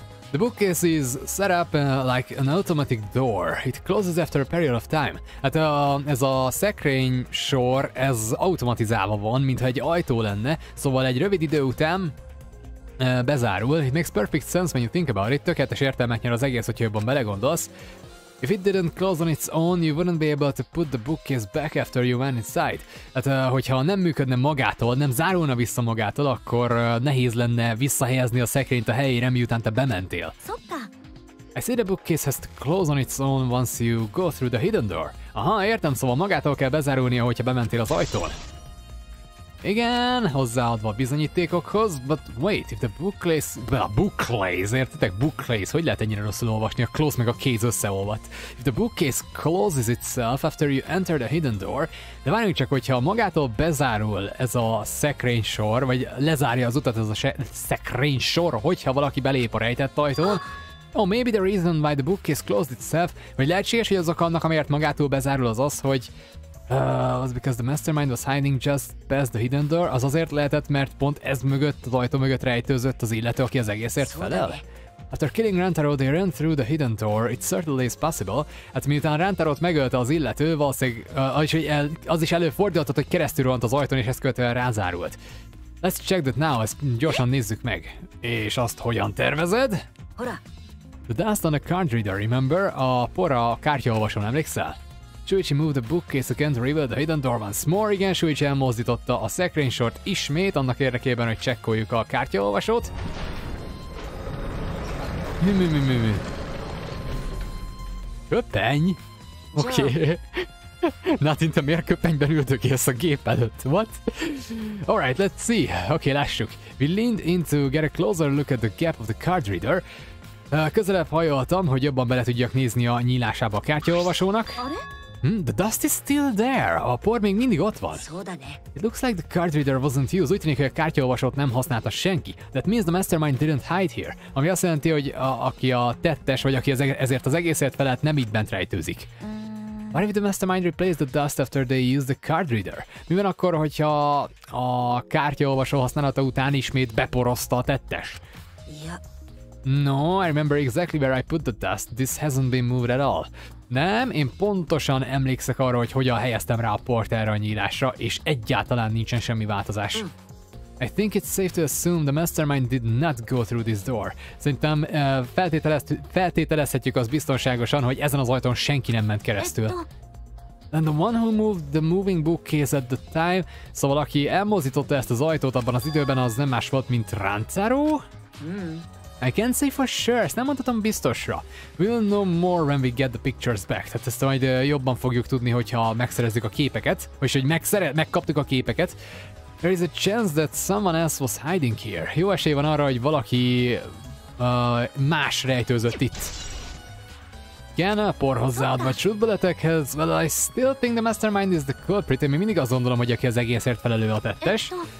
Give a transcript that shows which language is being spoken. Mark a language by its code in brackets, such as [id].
[en] The bookcase is set up like an automatic door. It closes after a period of time. [hu] Hát ez a szekrény sor, ez automatizálva van, mintha egy ajtó lenne, szóval egy rövid idő után bezárul. [en] It makes perfect sense when you think about it. [hu] Tökéletes értelmet nyer az egész, hogyha jobban belegondolsz. [en] If it didn't close on its own, you wouldn't be able to put the bookcase back after you went inside. [hu] Hát, hogyha nem működne magától, nem zárulna vissza magától, akkor nehéz lenne visszahelyezni a szekrényt a helyére, miután te bementél. [en] I see the bookcase has to close on its own once you go through the hidden door. [hu] Aha, értem, szóval magától kell bezárulnia, hogyha bementél az ajtón. Igen, hozzáadva a bizonyítékokhoz, [en] but wait, if the bookcase, [hu] értitek? Bookcase, hogy lehet ennyire rosszul olvasni? A close meg a case összeolvadt. [en] If the bookcase closes itself after you enter the hidden door, [hu] de várjunk csak, hogyha magától bezárul ez a szekrénysor, vagy lezárja az utat ez a szekrénysor, hogyha valaki belép a rejtett ajtón, [en] oh, maybe the reason why the bookcase closed itself, [hu] vagy lehetséges, hogy azok annak, amiért magától bezárul az, hogy [en] was because the mastermind was hiding just past the hidden door, [hu] az azért lehetett, mert pont ez mögött, az ajtó mögött rejtőzött az illető, aki az egészért felel. [en] After killing Rantaro, they ran through the hidden door. It certainly is possible. [hu] Hát miután Rantarot megölte az illető, valószínűleg az is előfordulhatott, hogy keresztül rohant az ajtón, és ezt követően rázárult. [en] Let's check that now, [hu] ezt gyorsan nézzük meg. És azt hogyan tervezed? [en] The dust on the card reader, remember? [hu] A por a kártyaolvasón, emlékszel? [en] Shuichi moved the bookcase again to reveal the hidden door once more. [hu] Igen, Shuichi elmozdította a szekrénysort ismét, annak érdekében, hogy csekkoljuk a kártyaolvasót. Mi? Köpeny? Oké. Natin, te miért köpenyben üldögélsz a gép előtt? [en] What? Alright, let's see. [hu] Oké, lássuk. [en] We leaned in to get a closer look at the gap of the card reader. [hu] Közelebb hajoltam, hogy jobban bele tudjak nézni a nyílásába a kártyaolvasónak. [en] The dust is still there. [hu] A por még mindig ott van. [en] It looks like the card reader wasn't used. [hu] Úgy tűnik, hogy a kártyaolvasót nem használta senki. [en] That means the mastermind didn't hide here. [hu] Ami azt jelenti, hogy aki a tettes, vagy aki ezért az egészért felelt, nem itt bent rejtőzik. [en] What if the mastermind replaced the dust after they used the card reader? [hu] Mi van akkor, hogyha a kártyaolvasó használata után ismét beporozta a tettes? [en] No, I remember exactly where I put the dust. This hasn't been moved at all. [hu] Nem, én pontosan emlékszek arra, hogy hogyan helyeztem rá a port erre a nyílásra, és egyáltalán nincsen semmi változás. [en] I think it's safe to assume the mastermind did not go through this door. [hu] Szerintem feltételezhetjük azt biztonságosan, hogy ezen az ajtón senki nem ment keresztül. [en] And the one who moved the moving bookcase at the time, [hu] szóval aki elmozdította ezt az ajtót abban az időben, az nem más volt, mint Rantaró? [en] I can't say for sure, [hu] ezt nem mondhatom biztosra. [en] We'll know more when we get the pictures back. [hu] Tehát ezt majd jobban fogjuk tudni, hogyha megszerezzük a képeket, vagy hogy megkaptuk a képeket. [en] There is a chance that someone else was hiding here. [hu] Jó esély van arra, hogy valaki más rejtőzött itt. Igen, a por hozzáadva csútbeletekhez. [en] Well, I still think the mastermind is the culprit. [hu] Én még mindig azt gondolom, hogy aki az egészért felelő a tettes.